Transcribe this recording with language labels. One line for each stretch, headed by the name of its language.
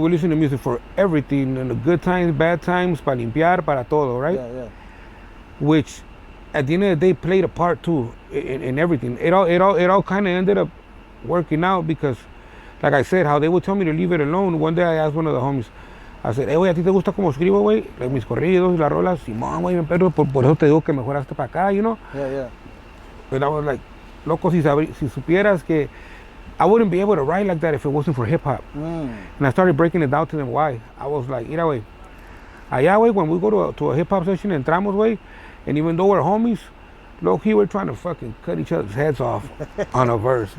English: We listened to music for everything, in the good times, bad times,
Spanish: para limpiar, para todo,
English: right? Yeah. Which, at the end of the day, played a part too in everything. It all kind of ended up working out because, like I said, how they would tell me to leave it alone. One day I asked one of the homies, I said, hey, güey,
Spanish: ¿a ti te gusta como escribo, güey? Like mis corridos y las rolas. Simón, güey, pero por eso te digo que mejoraste para acá,
English: you know? Yeah. And I was like,
Spanish: loco, si supieras que
English: I wouldn't be able to write like that if it wasn't for hip hop. And I started breaking it down to them why. I was like,
Spanish: mira, güey, allá, güey,
English: when we go to a hip hop session,
Spanish: entramos, güey,
English: and even though we're homies, low-key, we're trying to fucking cut each other's heads off on a verse.